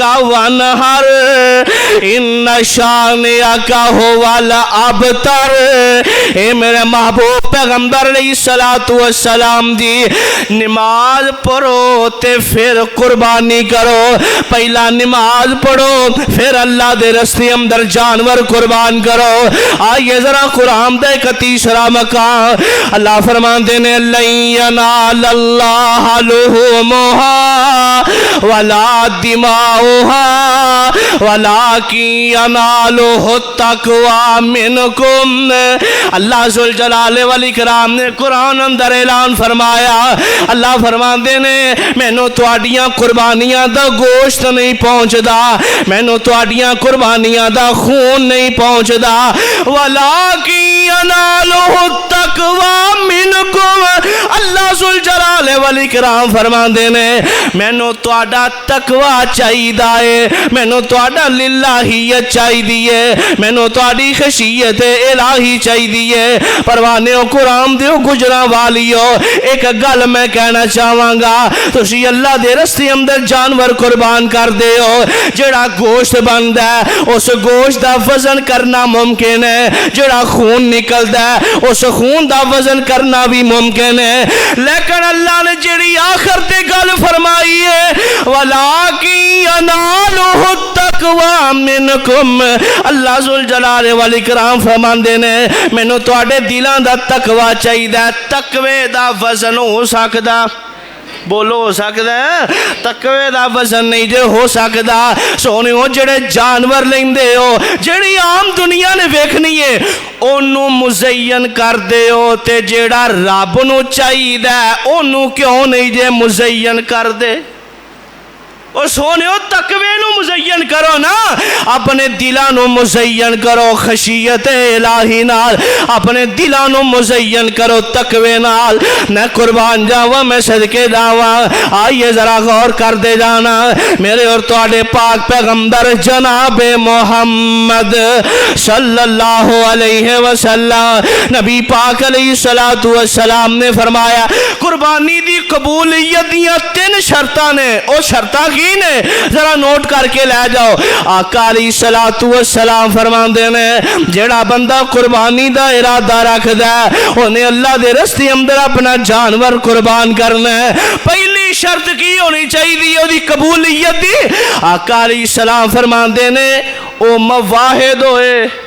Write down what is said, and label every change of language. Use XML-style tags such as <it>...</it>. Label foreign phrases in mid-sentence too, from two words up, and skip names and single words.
<ar>وانحر ان شانئک هو الابتر</ar> <pa>اے میرے محبوب پیغمبر</pa> <ar>علیہ السلام</ar> <pa>جی نماز پڑھو تے پھر قربانی کرو پہلا نماز پڑھو پھر اللہ دے رستے اندر جانور قربان کرو آئیے ذرا قرآن دے کا تیسرا مقام اللہ فرماندے نے</pa> <ar>لن ینال اللہ لحومها ولا دماؤها ولكن يناله التقوى منكم</ar> <pa>اللہ ذوالجلال والاکرام نے قرآن اندر اعلان فرمایا اللہ فرماندے نے مینوں تواڈیاں قربانیاں دا گوشت نہیں پہنچدا مینوں تواڈیاں قربانیاں دا خون نہیں پہنچدا</pa> <ar>ولكن يناله التقوى منكم</ar> <pa>اللہ ذوالجلال والاکرام فرماندے نے مینوں تواڈا تقوی چاہیے مینوں تواڈا للہیت چاہیے مینوں تواڈی خشیت الہی چاہیے پروانیو قرآن دیو گجراں والیو ایک گل میں کہنا چاہواں گا تسی اللہ دے رستے اندر جانور قربان کر دیو جڑا گوشت بندا ہے اس گوشت دا وزن کرنا ممکن ہے جڑا خون نکلدا ہے اس خون دا وزن کرنا بھی ممکن ہے لیکن اللہ نے جڑی آخر تے گل فرمائی ہے</pa> <ar>وَلَٰكِن يَنَالُهُ التَّقْوَىٰ مِنْكُمْ</ar> <pa>اللہ ذوالجلال والاکرام فرماندے نے مینوں تواڈے دلاں دا تقوی چاہیدا تقوی دا وزن ہو سکدا بولو ہو سکتا ہے تقوی دا وزن نہیں جے ہو سکتا سونیو جڑے جانور لیندے ہو جڑی عام دنیا نے ویکھنی ہے اونوں مزین کر دے ہو تے جڑا رب نو چاہیدا اونوں کیوں نہیں جے مزین کر دے اور سونیو تقوی نو مزین کرو نا اپنے دلاں نو مزین کرو خشیت الہی نال اپنے دلاں نو مزین کرو تقوی نال میں قربان جاواں میں صدقے جاواں آئیے ذرا غور کر دے جانا میرے اور تواڈے پاک پیغمبر جناب محمد</pa> <ar>صلی اللہ علیہ وسلم</ar> <pa>نبی پاک</pa> <ar>علیہ السلام</ar> <pa>نے فرمایا قربانی دی قبولیت دیاں 3 شرطاں نے او شرطاں کی یقین ہے ذرا نوٹ کر کے لے جاؤ آقا</pa> <ar>علیہ الصلوۃ والسلام</ar> <pa>فرماندے نے جڑا بندہ قربانی دا ارادہ رکھدا ہے انہیں اللہ دے رستے اندر اپنا جانور قربان کرنا ہے پہلی شرط کی ہونی چاہیے اودی قبولیت دی آقا</pa> <ar>علیہ السلام</ar> <pa>فرماندے نے او مواحد ہوئے</pa>